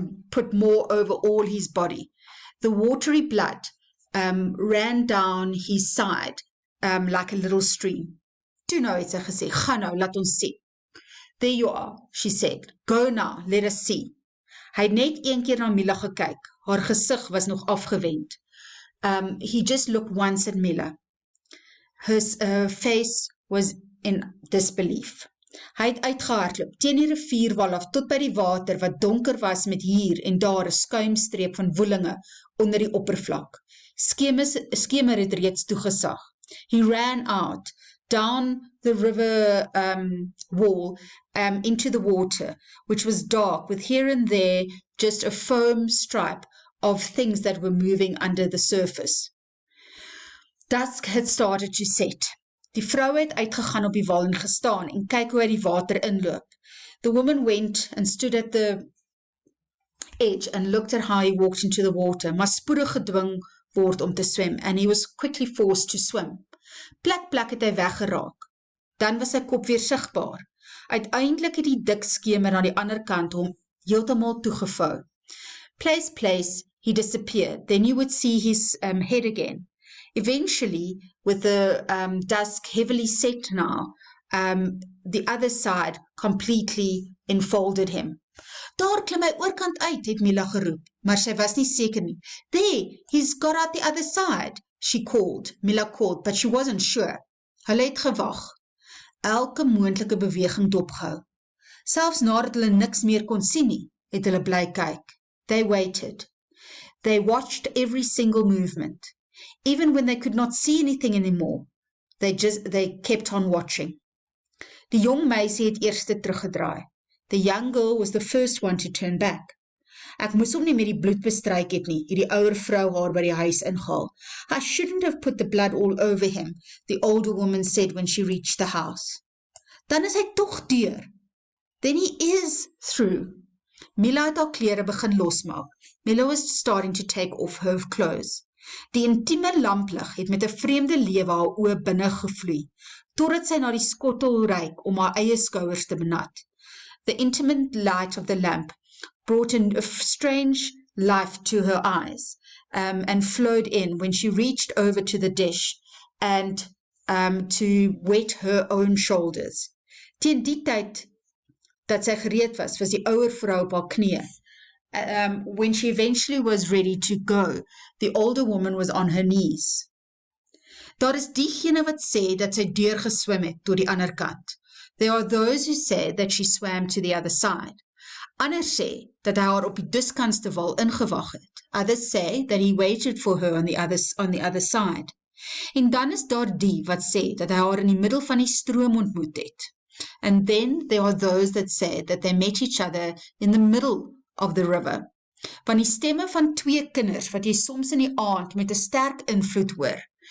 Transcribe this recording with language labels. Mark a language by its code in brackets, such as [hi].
[en] put more over all his body. The watery blood ran down his side like a little stream. [af] Toe nou het sy gesê, gaan nou, laat ons sien. [en] There you are, she said. Go now, let us see. [af] Hy het net een keer na Mila gekyk. Haar gesig was nog afgewend. [en] He just looked once at Mila. Her face was in disbelief. [af] Hy het uitgehardloop, teen die rivierwal af tot by die water wat donker was met hier en daar 'n skuimstreep van woelinge onder die oppervlak. Skemer het reeds toegesag. [en] He ran out, down the river wall into the water, which was dark, with here and there just a foam stripe of things that were moving under the surface. Dusk had started to set. [af] Die vrou het uitgegaan op die wal en gestaan en kyk hoe hy die water inloop. [en] The woman went and stood at the edge and looked at how he walked into the water, [af] maar spoedig gedwing word om te swem, [en] and he was quickly forced to swim. [af] Plek het hy weggeraak. Dan was sy kop weer sigbaar. Uiteindelik het die dik skemer aan die ander kant hom heeltemal toegevou. [en] Place, he disappeared. Then you would see his head again. Eventually, with the dusk heavily set now, the other side completely enfolded him. [af] Daar klim hy oorkant uit, het Mila geroep, maar sy was nie seker nie. [en] There, he's got out the other side, Mila called, but she wasn't sure. [af] Hulle het gewag, elke moontlike beweging dopgehou. Selfs nadat hulle niks meer kon sien nie, het hulle bly kyk. [en] They waited. They watched every single movement. Even when they could not see anything anymore, they kept on watching. [af] Die jong meisie het eerste teruggedraai. [en] The young girl was the first one to turn back. [af] Ek moes hom nie met die bloed bestryk het nie, het die ouer vrou haar by die huis ingehaal. [en] I shouldn't have put the blood all over him, the older woman said when she reached the house. [af] Dan is hy tog deur. [en] Then he is through. [af] Mila het haar klere begin losmaak. [en] Mila was starting to take off her clothes. [af] Die intieme lamplig het met 'n vreemde lewe haar oë binne gevloei, totdat sy na die skottel reik om haar eie skouers te benat. [en] The intimate light of the lamp brought a strange life to her eyes and flowed in when she reached over to the dish and to wet her own shoulders. [af] Teen die tyd dat sy gereed was die ouer vrou op haar knieë. [en] When she eventually was ready to go, the older woman was on her knees. [af] Daar is diegene wat sê dat sy deurgeswem het tot die ander kant. [en] There are those who say that she swam to the other side. [af] Ander sê dat hy haar op die duskantste wal ingewag het. [en] Others say that he waited for her on the other side. [af] En dan is daar die wat sê dat hy haar in die middel van die stroom ontmoet het. [en] And then there are those that say that they met each other in the middle of the river. [af] Van die stemme van twee kinders wat jy soms in die aand met 'n sterk invloed hoor.